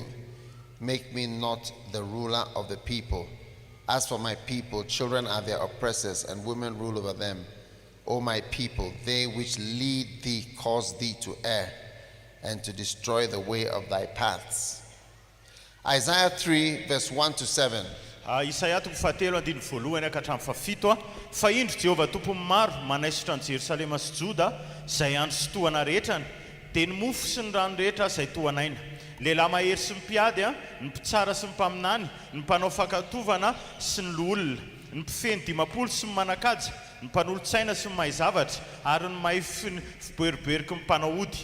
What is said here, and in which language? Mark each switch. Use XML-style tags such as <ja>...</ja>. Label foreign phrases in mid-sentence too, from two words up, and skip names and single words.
<en>Make me not the ruler of the people. As for my people, children are their oppressors, and women rule over them. O my people, they which lead thee cause thee to err, and to destroy the way of thy paths. Isaiah 3 verse 1 to 7.</en> <mg>Isaia toko fahatelo andiny voalohany ka hatramin'ny fafito fa indro Jehovah tompony maro manaisotra ny Jerusalema sy Joda izay andro sy tohana rehetrany dia ny mofo sy ny rano rehetra izay tohanaina. Lehilahy mahery sy mpiady, ny mpitsara sy ny mpaminany, ny mpanao fankatovana sy ny loholona, ny mpifeny dimapolo sy ny manakaja, ny mpanolo-tsaina sy ny mahay zavatra, ary ny mahay fiboeriboeriky ny mpanao ody.</mg>